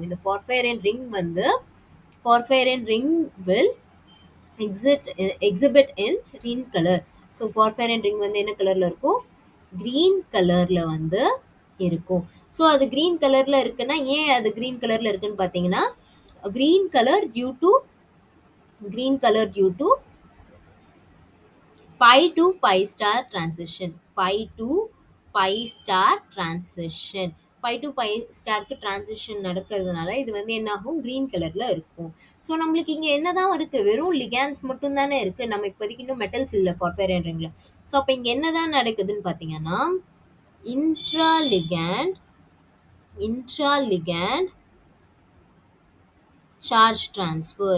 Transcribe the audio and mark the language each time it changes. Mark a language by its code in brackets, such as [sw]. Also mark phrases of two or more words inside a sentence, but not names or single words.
[en] இந்த porphyrin ring வந்து porphyrin ring will exhibit in green colour. so porphyrin ring [ta] வந்து என்ன கலர்ல இருக்கும்? [en] green colourla [ta] வந்து இருக்கும். [en] ஸோ அது green colourla [ta] இருக்குன்னா, ஏன் அது [en] green colourla [ta] இருக்குன்னு பார்த்தீங்கன்னா, [en] green colour due to pi to pi star transition. pi to pi star transition. pi to pi starkku transition [ta] நடக்கிறதுனால இது வந்து என்ன ஆகும்? [en] green colourla [ta] இருக்கும். ஸோ நம்மளுக்கு இங்க என்னதான் இருக்கு? வெறும் லிகாண்ட்ஸ் மட்டும் தானே இருக்கு. நம்ம இப்போதைக்கு இன்னும் மெட்டல்ஸ் இல்லை [en] porphyrin ringla. [ta] ஸோ அப்போ இங்க என்னதான் நடக்குதுன்னு பார்த்தீங்கன்னா, [en] intraligand charge transfer.